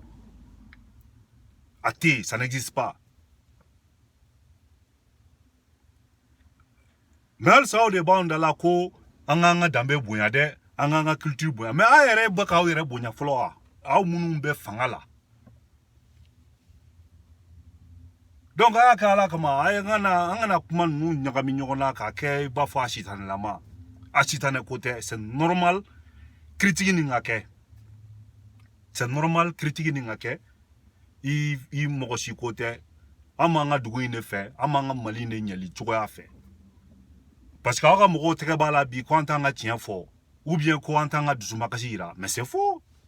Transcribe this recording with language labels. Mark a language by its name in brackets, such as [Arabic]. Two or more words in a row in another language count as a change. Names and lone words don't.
[Bambara] a tɛ yen [French] ça n'existe pas mais [Bambara] halisa aw de b'anw da la ko an k'an ka danbe bonya dɛ an k'an ka culture bonya mais aw yɛrɛ bɛ k'aw yɛrɛ bonya fɔlɔ wa aw minnu bɛ fanga la donc a y'a kɛ ala kama an kana kuma ninnu ɲagami ɲɔgɔn na k'a kɛ i b'a fɔ a sitanɛlama a sitanɛ ko tɛ [French] c'est normal critique [Bambara] nin ka kɛ [French] c'est normal critique [Bambara] nin ka kɛ i mɔgɔ si ko tɛ an b'an ka dugu in de fɛ an b'an ka Mali de ɲɛli cogoya fɛ [French] parce que [Bambara] aw ka mɔgɔw tɛgɛ b'a la bi ko an t'an ka tiɲɛ fɔ [French] ou bien [Bambara] ko an t'an ka dusumakasi yira [French] mais c'est faux